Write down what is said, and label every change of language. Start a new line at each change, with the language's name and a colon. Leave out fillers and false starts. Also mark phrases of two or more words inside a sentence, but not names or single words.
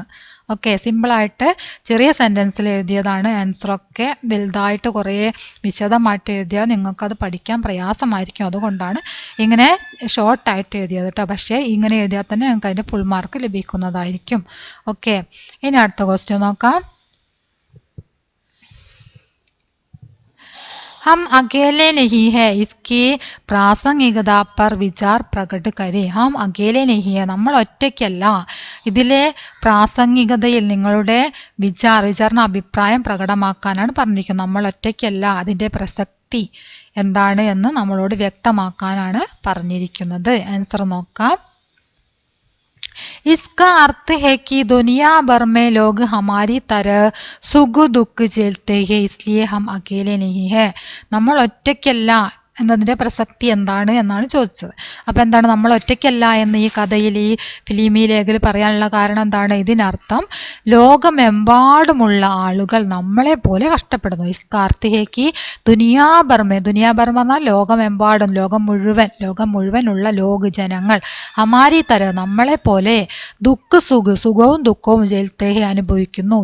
Malayalam: ഓക്കെ, സിമ്പിളായിട്ട് ചെറിയ സെൻറ്റൻസിൽ എഴുതിയതാണ്. ആൻസറൊക്കെ വലുതായിട്ട് കുറേ വിശദമായിട്ട് എഴുതിയാൽ നിങ്ങൾക്കത് പഠിക്കാൻ പ്രയാസമായിരിക്കും, അതുകൊണ്ടാണ് ഇങ്ങനെ ഷോർട്ടായിട്ട് എഴുതിയത് കേട്ടോ. പക്ഷേ ഇങ്ങനെ എഴുതിയാൽ തന്നെ നിങ്ങൾക്ക് അതിൻ്റെ ഫുൾ മാർക്ക് ലഭിക്കുന്നതായിരിക്കും. ഓക്കെ, ഇനി അടുത്ത ക്വസ്റ്റ്യൻ നോക്കാം.
Hindi: हम अकेले नहीं है इसकी പ്രാസംഗികത पर विचार प्रकट करें. हम अकेले नहीं है
Malayalam: നമ്മൾ ഒറ്റയ്ക്കല്ല, ഇതിലെ പ്രാസംഗികതയിൽ നിങ്ങളുടെ വിചാരണ അഭിപ്രായം പ്രകടമാക്കാനാണ് പറഞ്ഞിരിക്കുന്നത്. നമ്മൾ ഒറ്റയ്ക്കല്ല, അതിൻ്റെ പ്രസക്തി എന്താണ് എന്ന് നമ്മളോട് വ്യക്തമാക്കാനാണ് പറഞ്ഞിരിക്കുന്നത്. ആൻസർ നോക്കാം.
Hindi: इसका अर्थ है कि दुनिया भर में लोग हमारी तरह सुख दुख झेलते हैं, इसलिए हम अकेले नहीं है.
Malayalam: നമ്മൾ ഒറ്റയ്ക്കല്ല എന്നതിൻ്റെ പ്രസക്തി എന്താണ് എന്നാണ് ചോദിച്ചത്. അപ്പോൾ എന്താണ് നമ്മൾ ഒറ്റയ്ക്കല്ല എന്ന് ഈ കഥയിൽ ഈ ഫിലിമി ലേഖയിൽ പറയാനുള്ള കാരണം എന്താണ്? ഇതിനർത്ഥം ലോകമെമ്പാടുമുള്ള ആളുകൾ നമ്മളെ പോലെ കഷ്ടപ്പെടുന്നു.
Hindi: इसका अर्थ है कि दुनिया भर में, दुनिया भर में
Malayalam: എന്നാൽ ലോകമെമ്പാടും, ലോകം മുഴുവനുള്ള ലോക ജനങ്ങൾ,
Hindi: हमारी तरह
Malayalam: നമ്മളെ പോലെ,
Hindi: दुख सुख
Malayalam: സുഖവും ദുഃഖവും ജയിൽത്തേഹെ അനുഭവിക്കുന്നു.